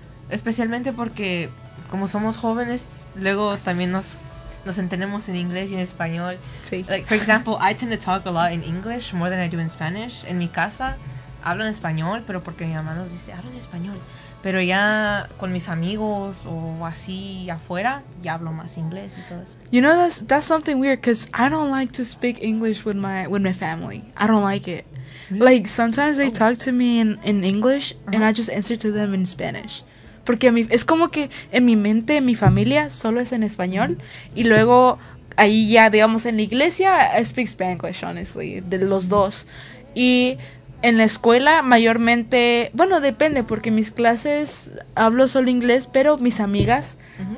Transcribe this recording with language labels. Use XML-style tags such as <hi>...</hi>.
<es>Especialmente porque, como somos jóvenes, luego también nos entendemos en inglés y en español. Sí.</es> <en>Like, for example, I tend to talk a lot in English more than I do in Spanish.</en> <es>En mi casa hablo en español, pero porque mi mamá nos dice, hablo en español. Pero ya con mis amigos o así afuera, ya hablo más inglés y todo eso.</es> <en>You know, that's something weird, because I don't like to speak English with my family. I don't like it. Really? Like, sometimes they talk to me in English, uh-huh. and I just answer to them in Spanish.</en> <es>Porque a mí, es como que en mi mente, en mi familia, solo es en español. Y luego, ahí ya, digamos, en la iglesia,</es> <en>I speak Spanglish, honestly,</en> <es>de los dos. Y en la escuela, mayormente, bueno, depende, porque mis clases hablo solo inglés, pero mis amigas, uh-huh.</es>